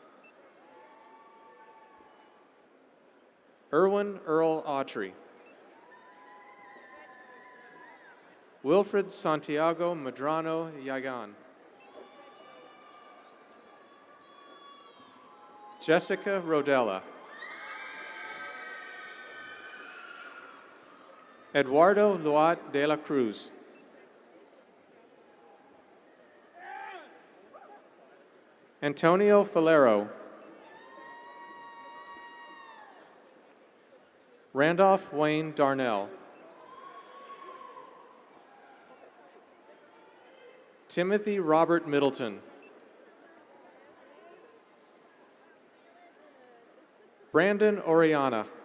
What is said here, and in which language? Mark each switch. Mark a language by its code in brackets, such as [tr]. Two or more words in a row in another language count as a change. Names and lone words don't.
[en] Erwin Earl Autry. Wilfred Santiago Medrano Yagan. Jessica Rodella. Eduardo Luat de la Cruz. Antonio Falero. Randolph Wayne Darnell. Timothy Robert Middleton. Brandon Oriana.